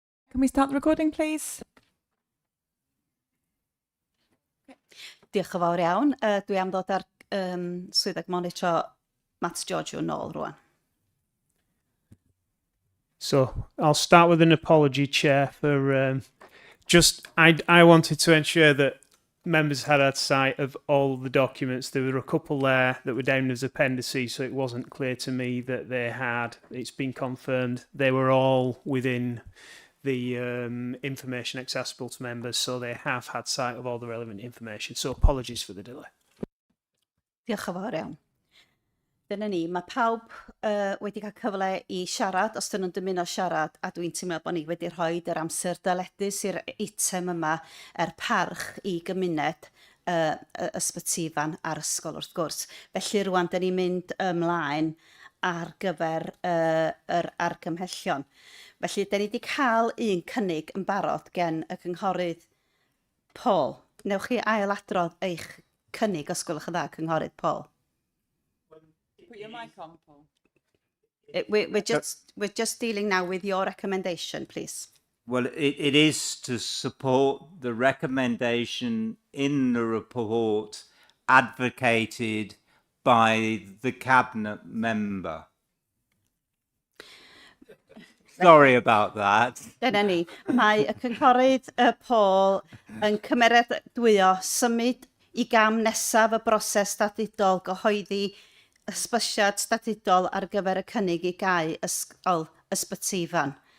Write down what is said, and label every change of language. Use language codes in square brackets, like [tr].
[en] Can we start the recording, please? [cy] Diolch yn fawr iawn. Dwi am ddod ar swyddog monitro Matt George yn ôl rwan. [en] So I'll start with an apology, Chair, for I wanted to ensure that members had sight of all the documents. There were a couple there that were down as appendices, so it wasn't clear to me that they had. It's been confirmed they were all within the information accessible to members, so they have had sight of all the relevant information. So apologies for the delay. [cy] Diolch yn fawr iawn. Dyna ni, mae pawb wedi cael cyfle i siarad, os dyn nhw'n dymuno siarad, a dwi'n teimlo bod ni wedi rhoi yr amser dyledus i'r eitem yma, parch i gymuned ysbytifan a'r ysgol wrth gwrs. Felly rwan, dyn ni'n mynd ymlaen ar gyfer yr argymhellion. Felly, dyn ni wedi cael un cynnig yn barod gen y cynghorydd Paul. Newch chi ailadrodd eich cynnig, os gwelwch yn dda, cynghorydd Paul. [en] Put your mic on, Paul. We're just dealing now with your recommendation, please. Well, it is to support the recommendation in the report advocated by the cabinet member. Sorry about that. [cy] Dyna ni. Mae y cynghorydd Paul yn cymeradwyo symud i gam nesaf y broses statudol gyhoeddi ysbysiad statudol ar gyfer y cynnig i gau ysgol ysbytifan.